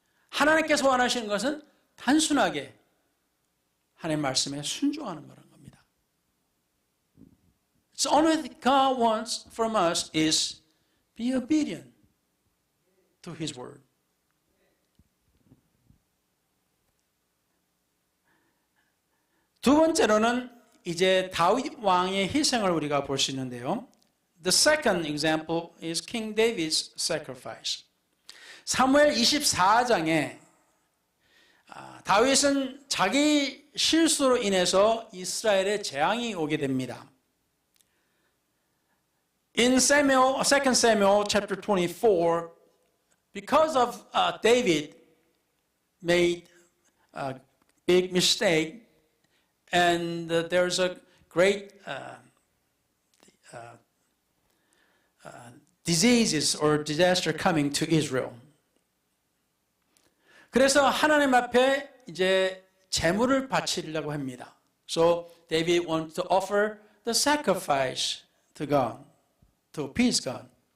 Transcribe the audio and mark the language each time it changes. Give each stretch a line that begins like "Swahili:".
Korean: 하나님께서 원하시는 것은 단순하게 하나님의 말씀에 순종하는 거라는 겁니다.
English: So only what God wants from us is be obedient to His word.
Korean: 두 번째로는 이제 다윗 왕의 희생을 우리가 볼 수 있는데요.
English: The second example is King David's sacrifice.
Korean: 사무엘 24장에 다윗은 자기 실수로 인해서 이스라엘에 재앙이 오게 됩니다.
English: In 2 Samuel chapter 24, because of David made a big mistake, and there's a great diseases or disaster coming to Israel.
Korean: 그래서 하나님 앞에 이제 제물을 바치려고 합니다.
English: So David wants to offer the sacrifice to God, to appease God.